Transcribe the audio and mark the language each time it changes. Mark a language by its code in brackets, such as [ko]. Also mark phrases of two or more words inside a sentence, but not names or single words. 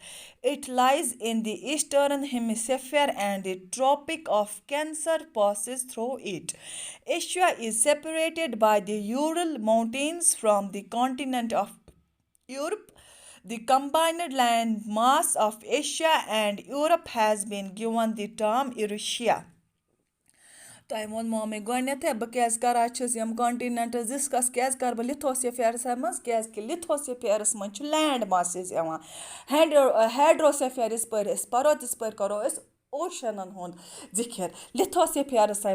[en] It lies in the eastern hemisphere and the Tropic of Cancer passes through it. Asia is separated by the Ural Mountains from the continent of Europe. The combined land mass of Asia and Europe has been given the term Eurasia. [ks] تۄہہِ ووٚنمو مےٚ گۄڈنٮ۪تھٕے بہٕ کیٛازِ کَران چھَس یِم کانٹِنٮ۪نٛٹٕز ڈِسکَس کیٛازِ کَرٕ بہٕ لِتھوسِفیرَسَس منٛز کیٛازِکہِ لِتھوسِفیرَس منٛز چھُ لینٛڈ ماسِز یِوان ہایڈروسِفیر یِژ پٲرۍ أسۍ پَرو تِژ پٲرۍ کَرو أسۍ اوشَنَن ہُنٛد ذِکِر لِتھوسِفیرَسَے